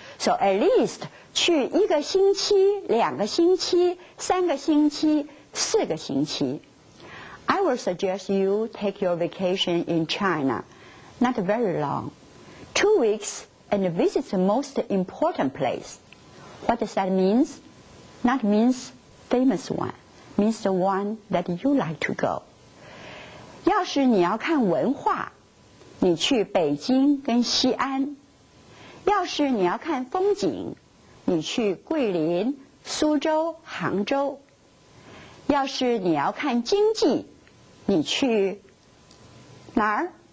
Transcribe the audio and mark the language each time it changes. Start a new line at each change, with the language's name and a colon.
English: So at least
Chinese: 去1个星期、2个星期、3个星期、4个星期。
English: I will suggest you take your vacation in China, not very long, 2 weeks, and visit the most important place. What does that mean? Not means famous one, means the one that you like to go.
Chinese: 要是你要看文化，你去北京跟西安；要是你要看风景，你去桂林、苏州、杭州；要是你要看经济，你去哪儿？